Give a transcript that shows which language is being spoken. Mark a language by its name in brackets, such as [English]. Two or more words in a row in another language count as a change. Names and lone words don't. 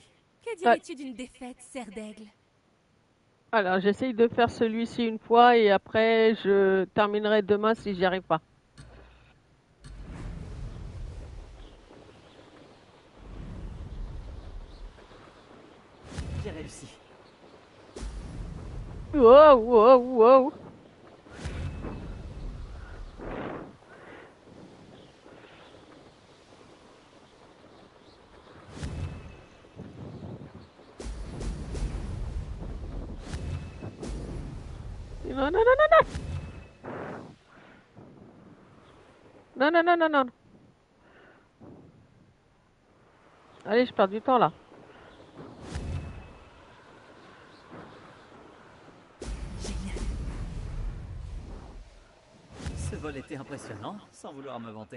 [French] Que dirais-tu d'une défaite, Serdaigle? Alors, j'essaye de faire celui-ci une fois et après, je terminerai demain si j'y arrive pas. J'ai réussi. Wow, wow, wow. Non, non, non, non, non. Non, non, non, non, non. Allez, je perds du temps là. Génial. Ce vol était impressionnant, sans vouloir me vanter.